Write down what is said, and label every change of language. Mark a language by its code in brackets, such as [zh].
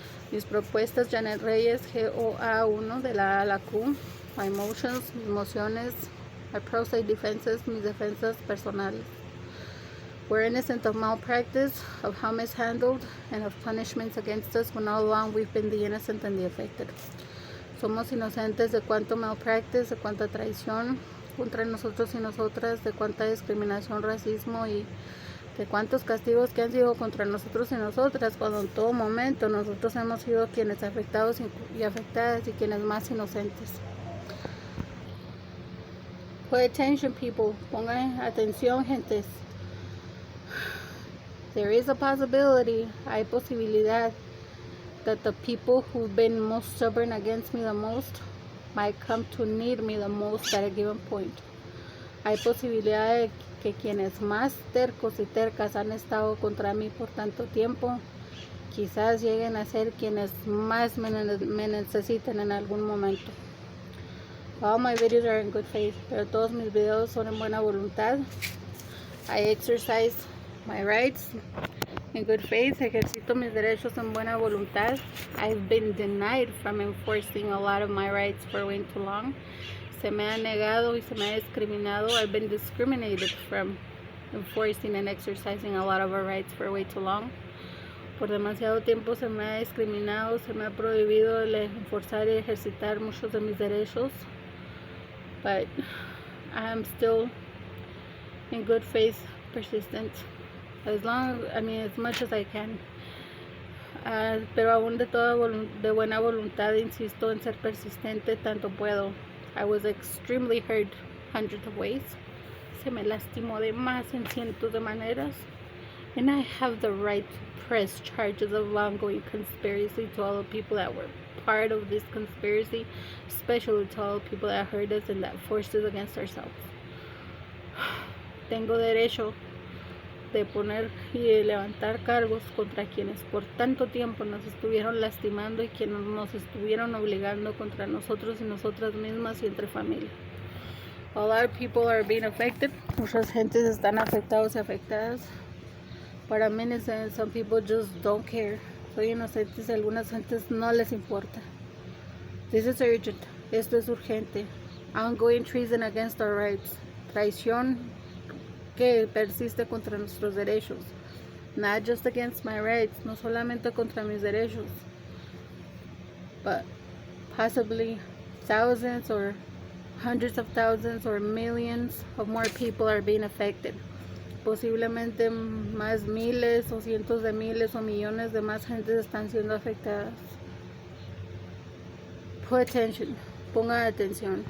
[es] Mis propuestas, Janet Reyes, GOA1 de la A a la Q. [en] My emotions, [es] mis emociones, [en] my pro se defenses, [es] mis defensas personales. [en] We're innocent of malpractice, of how mishandled, and of punishments against us when all along we've been the innocent and the affected. [es] Somos inocentes de cuánto malpractice, de cuánta traición contra nosotros y nosotras, de cuánta discriminación, racismo y de cuántos castigos que han sido contra nosotros y nosotras, cuando en todo momento nosotros hemos sido quienes afectados y afectadas y quienes más inocentes. [en] Pay attention, people. [es] Pongan atención, gentes. [en] There is a possibility, [es] hay posibilidad, [en] that the people who've been most stubborn against me the most might come to need me the most at a given point. [es] Hay posibilidad de que quienes más tercos y tercas han estado contra mí por tanto tiempo, quizás lleguen a ser quienes más me necesiten en algún momento. [en] All my videos are in good faith, [es] pero todos mis videos son en buena voluntad. [en] I exercise my rights in good faith. [es] Ejercito mis derechos en buena voluntad. [en] I've been denied from enforcing a lot of my rights for way too long. [es] Se me ha negado y se me ha discriminado. [en] I've been discriminated from enforcing and exercising a lot of our rights for way too long. [es] Por demasiado tiempo se me ha discriminado, se me ha prohibido el enforzar y ejercitar muchos de mis derechos. [en] But I am still in good faith, persistent, as much as I can. [es] Pero aún de buena voluntad insisto en ser persistente tanto puedo. [en] I was extremely hurt hundreds of ways. [es] Se me lastimó de más en cientos de maneras. [en] And I have the right to press charges of ongoing conspiracy to all the people that were part of this conspiracy, especially to all the people that hurt us and that forced us against ourselves. [es] Tengo derecho de poner y de levantar cargos contra quienes por tanto tiempo nos estuvieron lastimando y quienes nos estuvieron obligando contra nosotros y nosotras mismas y entre familia. [en] A lot of people are being affected. [es] Muchas gentes están afectados y afectadas. [en] But I'm innocent. Some people just don't care. [es] Soy inocentes y algunas gentes no les importa. [en] This is urgent. [es] Esto es urgente. [en] Ongoing treason against our rights. [es] Traición que persiste contra nuestros derechos. [en] Not just against my rights, [es] no solamente contra mis derechos, [en] but possibly thousands or hundreds of thousands or millions of more people are being affected. [es] Posiblemente más miles o cientos de miles o millones de más gentes están siendo afectadas. [en] Pay attention. [es] Pongan atención.